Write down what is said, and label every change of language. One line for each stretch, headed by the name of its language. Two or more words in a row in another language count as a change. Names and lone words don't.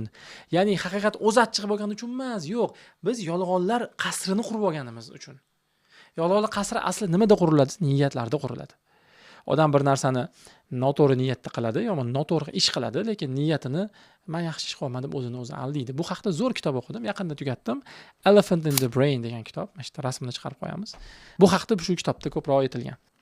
Uzbek: Ya'ni haqiqat o'z achchig'i bo'lgani uchun emas, yo'q. Biz yolg'onlar qasrini qurib olganimiz uchun. Yolg'onlar qasri asli nimada quriladi? Niyatlarda quriladi. Odam bir narsani noto'g'ri niyatda qiladi, yoki noto'g'ri ish qiladi, lekin niyatini "Men yaxshi ish qilmadim" deb o'zini o'zi aldaydi. Bu haqida zo'r kitob o'qidim, yaqinda tugatdim. Elephant in the Brain degan kitob. Mana shu rasmini chiqarib qo'yamiz. Bu haqida shu kitobda ko'proq aytilgan.